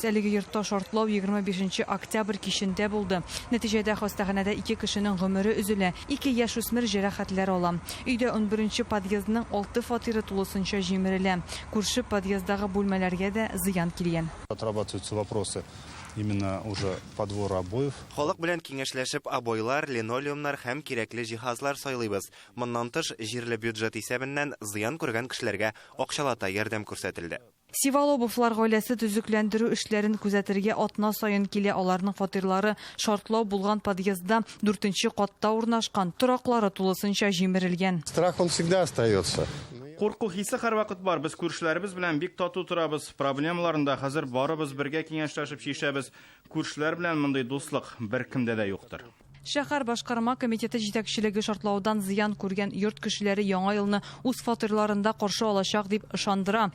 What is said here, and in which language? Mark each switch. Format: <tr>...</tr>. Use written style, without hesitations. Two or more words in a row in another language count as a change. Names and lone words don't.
<tt>Әлеге йортта шартлау 25 октябрь кичендә булды. Нәтиҗәдә хастаханәдә 2 кешенең гомере өзелә. 2 яшүсмер җәрәхәтләр ала. Өйдә 11нче подъездның 6 фатиры тулысынча җимерелә. Күрше подъездагы бүлмәләргә дә зыян килгән.</tt> <ru>Отрабатываются вопросы именно уже подвора обоев.</ru> <tt>Халык белән киңәшләшеп обойлар, линолеумнар һәм кирәкле җиһазлар сайлыйбыз. Моннан тыш җирле бюджет исәбеннән зыян күргән кешеләргә акчалата ярдәм күрсәтелде. Сивалобовлар гаиләсе төзекләндерү эшләрен күзәтергә атна саен килә. Аларның фатирлары шартлау булган подъездда 4нче катта урнашкан. Тораклары тулысынча җимерелгән.</tt> <ru>Страх он всегда остается.</ru> <tt>Курку хисе һәрвакыт бар. Без күршеләребез белән бик тату торабыз. Проблемаларында хәзер барыбыз бергә киңәшләшеп чишәбез. Күршеләр белән мондый дуслык беркемдә дә юктыр. Шәһәр башкарма комитеты җитәкчелеге шартлаудан зыян күргән йорт кешеләре яңа елны үз фатирларында каршы алачак дип ышандыра.</tt>